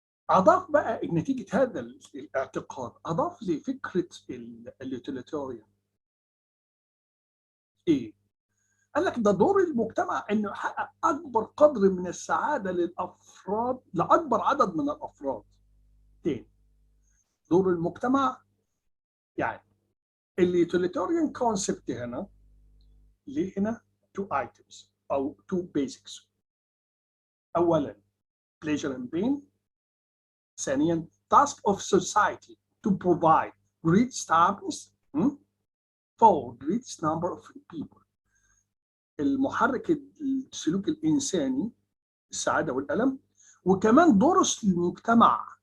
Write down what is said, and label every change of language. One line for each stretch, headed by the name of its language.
Arabic: أضاف بقى نتيجة هذا الاعتقاد، أضاف لفكرة اليوتيليتاريان إيه؟ قال لك ده دور المجتمع إنه يحقق أكبر قدر من السعادة للأفراد، لأكبر عدد من الأفراد. تاني، دور المجتمع يعني اليوتيليتاريان كونسبت هنا ليه هنا
English: two items
Arabic: أو
English: two basics.
Arabic: أولاً
English: pleasure and pain.
Arabic: ثانياً
English: task of society to provide great happiness for greatest number of people.
Arabic: المحرك السلوك الإنساني السعادة والألم، وكمان دور المجتمع.